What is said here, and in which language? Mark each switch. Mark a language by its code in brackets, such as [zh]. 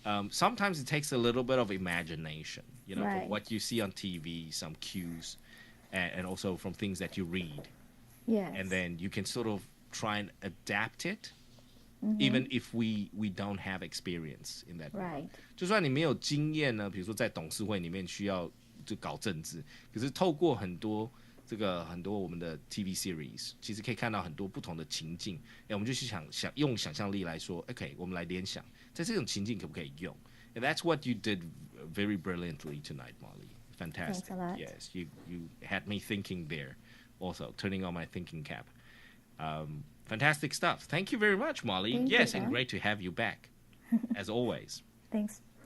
[en] Sometimes it takes a little bit of imagination, from what you see on TV, some cues, and also from things that you read. Yes. And then you can sort of try and adapt it, even if we don't have experience in that. Right. [zh] 就算你没有经验呢，比如说在董事会里面需要就搞政治，可是透过很多我们的 TV series， 其实可以看到很多不同的情境。我们就去用想象力来说 ，OK， 我们来联想。在这种情境可不可以用？ [en] And that's what you did very brilliantly tonight, Molly. Fantastic. Thanks a lot. Yes, you had me thinking there. Also, turning on my thinking cap. Fantastic stuff. Thank you very much, Molly. Thank yes, you, and great to have you back, as always. Thanks.